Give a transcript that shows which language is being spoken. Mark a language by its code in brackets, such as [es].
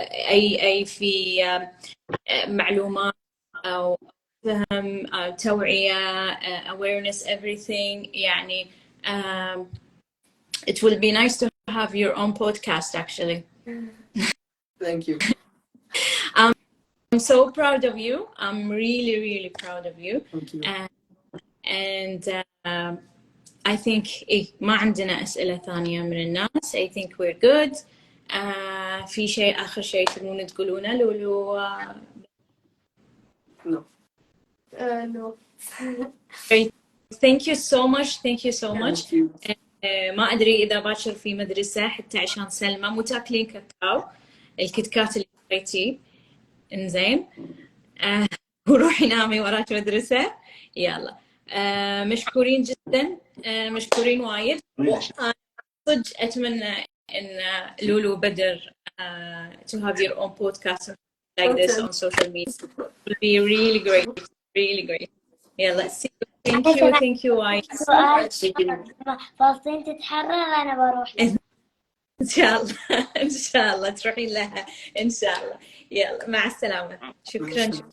[ar] أي في معلومات أو فهم أو توعية [en] awareness everything [ar] يعني [en] it will be nice to have your own podcast actually. Thank you. I'm so proud of you. I'm really, really proud of you. Thank you. And I think [ar] ما عندنا أسئلة ثانية من الناس. [en] I think we're good. [ar] في شيء آخر شيء تبون تقولونه لولو؟ [en] No. No. Great. Thank you so much. Thank you so much. Thank you. [ar] ما أدري إذا باكر في مدرسة حتى عشان سلمى مو تاكلين كاكاو الكتكات اللي شريتيه إنزين وروحي نامي وراك مدرسة يلا. مشكورين جدا. مشكورين وايد. صدق أتمنى إن لولو بدر [en] to have your own podcast like this on social media. It will be really great. Really great. [ar] يلا [en] see you. Thank you [ar] وايد. سؤال فلسطين تتحرر أنا بروح لها. إن شاء الله إن شاء الله تروحين لها إن شاء الله. يلا مع السلامة. شكرا.